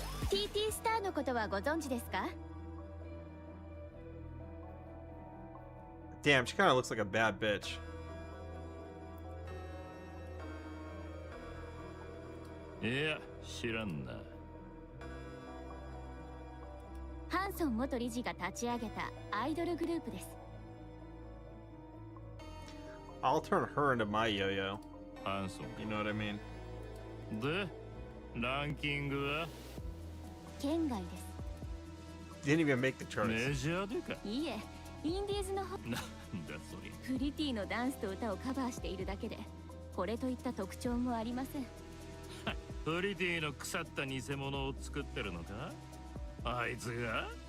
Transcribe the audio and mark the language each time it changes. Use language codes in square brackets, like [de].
[ja] TT スターのことはご存知ですか? [en] Damn, she kind of looks like a bad bitch. [ja] いや、知らんな。ハンソン元理事が立ち上げたアイドルグループです。 [en] I'll turn her into my yo-yo. [ja] ハンソン。 [en] You know what I mean? [ja] で、ランキングは県外です。 [en] Didn't even make the charts. [ja] メジャーでか。いいえ、インディーズの方。なんだそれ。プリティのダンスと歌をカバーしているだけで、これといった特徴もありません。プリティの腐った偽物を作ってるのか？あいつが？